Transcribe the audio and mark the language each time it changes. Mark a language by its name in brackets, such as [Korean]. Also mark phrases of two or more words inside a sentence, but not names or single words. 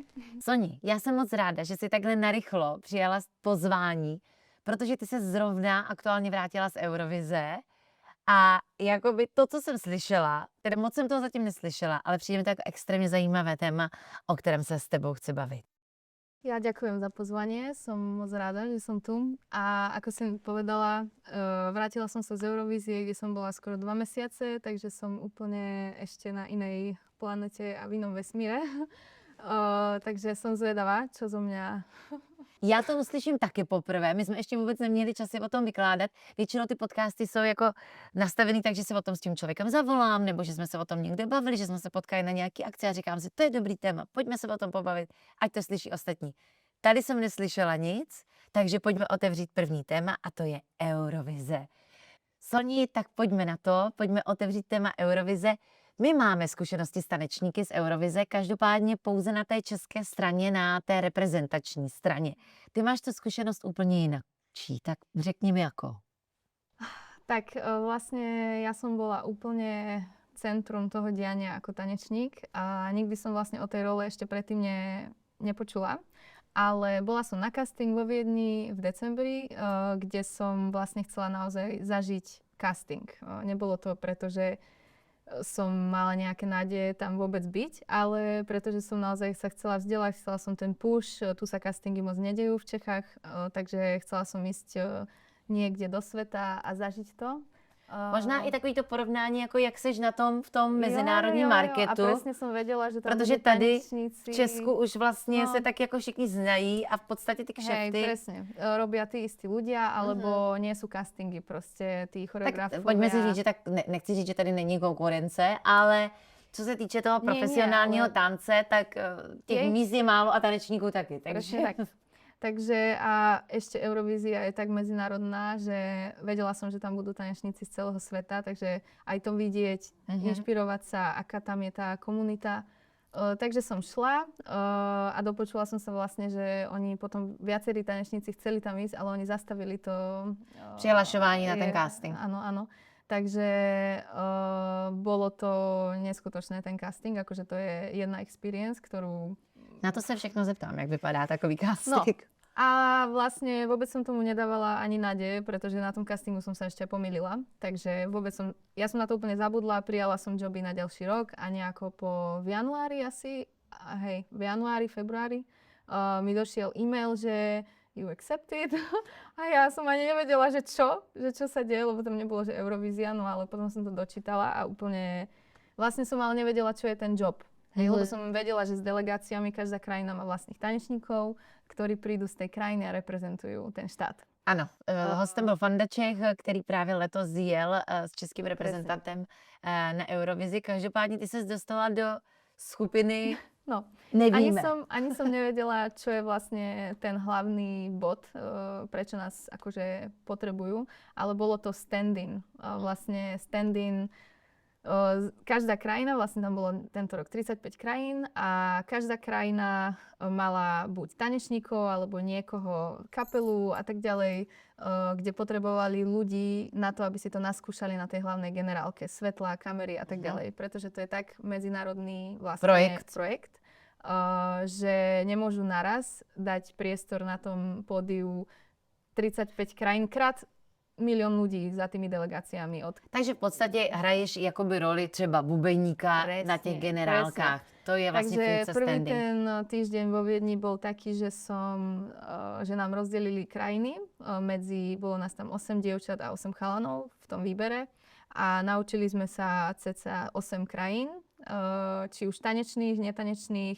[Czech] Soni, já jsem moc ráda, že jsi takhle narychlo přijala pozvání, protože ty se zrovna aktuálně vrátila z Eurovize a jakoby to, co jsem slyšela, teda moc jsem toho zatím neslyšela, ale přijde mi to jako extrémně zajímavé téma, o kterém se s tebou chci bavit. [Slovak] Ja ďakujem za pozvanie, som moc rada, že som tu. A ako som povedala, vrátila som sa z Eurovízie, kde som bola skoro 2 mesiace, takže som úplne ešte na inej planete a v inom vesmíre. Takže som zvedavá, čo zo mňa... [Czech] Já to uslyším taky poprvé. My jsme ještě vůbec neměli čas si o tom vykládat. Většinou ty podcasty jsou jako nastavený tak, že se o tom s tím člověkem zavolám, nebo že jsme se o tom někde bavili, že jsme se potkali na nějaký akci a říkám si, to je dobrý téma, pojďme se o tom pobavit, ať to slyší ostatní. Tady jsem neslyšela nic, takže pojďme otevřít první téma a to je Eurovize. Soni, tak pojďme na to, pojďme otevřít téma Eurovize. My máme zkušenosti s tanečníky z Eurovize, každopádně pouze na té české straně, na té reprezentační straně. Ty máš tu zkušenost úplně jinak. Tak řekni mi jako. [Slovak] Tak vlastne ja som bola úplne centrum toho diania ako tanečník a nikdy som vlastne o tej role ešte predtým nepočula. Ale bola som na casting vo Viedni v decembri, kde som vlastne chcela naozaj zažiť casting. Nebolo to preto, že som mala nejaké nádeje tam vôbec byť, ale pretože som naozaj sa chcela vzdelať, chcela som ten push, tu sa castingy moc nedejú v Čechách, takže chcela som ísť niekde do sveta a zažiť to. [Czech] Možná i takový to porovnání, jako jak seš na tom v tom mezinárodním marketu. [Slovak] A presne som vedela, že tam [Czech] protože [Slovak] budú [Czech] tady [Slovak] tanečníci. [Czech] v Česku už vlastně se tak jako všichni znají a v podstatě ty kšefty. [Slovak] Hej, presne. Robia tí istí ľudia, alebo nie sú castingy proste, tí choreografovia. [Czech] Tak pojďme si říct, že tak nechci říct, že tady není konkurence, ale co se týče toho profesionálního tance, tak těch míst je málo a tanečníků taky. Takže... Tak. [Slovak] Takže a ešte Eurovízia je tak medzinárodná, že vedela som, že tam budú tanečníci z celého sveta, takže aj to vidieť, inšpirovať sa, aká tam je tá komunita. Takže som šla a dopočula som sa vlastne, že oni potom viacerí tanečníci chceli tam ísť, ale oni zastavili to... [Czech] Přihlašování na ten casting. [Slovak] Áno. Takže bolo to neskutočné ten casting, akože to je jedna experience, ktorú... [Czech] Na to se všechno zeptám, jak vypadá takový casting. No. [Slovak] A vlastne vôbec som tomu nedávala ani nádeje, pretože na tom castingu som sa ešte pomýlila. Takže ja som na to úplne zabudla, prijala som joby na ďalší rok a nejako v januári, februári mi došiel e-mail, že [English] you accepted. [Slovak] A ja som ani nevedela, že čo sa deje, lebo tam nebolo, že Eurovízia, no ale potom som to dočítala a úplne vlastne som ale nevedela, čo je ten job. Lebo som vedela, že s delegáciami každá krajina má vlastných tanečníkov, ktorí prídu z tej krajiny a reprezentujú ten štát. [Czech] Ano, hostem byl Fanda Čech, který právě letos jel s českým reprezentantem na Eurovizi. Každopádně ty ses dostala do skupiny, no, nevíme. [Slovak] Ani som nevedela, čo je vlastne ten hlavný bod, prečo nás akože potrebujú, ale bolo to stand-in. Vlastne stand-in každá krajina, vlastne tam bolo tento rok 35 krajín a každá krajina mala buď tanečníkov alebo niekoho kapelu a tak ďalej, kde potrebovali ľudí na to, aby si to naskúšali na tej hlavnej generálke, svetla, kamery a tak ďalej, pretože to je tak medzinárodný vlastne projekt, že nemôžu naraz dať priestor na tom pódiu 35 krajín krát milión ľudí za tými delegáciami. [Czech] Takže v podstatě hraješ jakoby roli třeba bubejníka na těch generálkách. [Slovak] Presne. To je vlastne funkcia Takže prvý standing. ten týždeň vo Viedni bol taký, že nám rozdelili krajiny. Bolo nás tam 8 dievčat a 8 chalanov v tom výbere a naučili sme sa cca 8 krajín, či už tanečných, netanečných.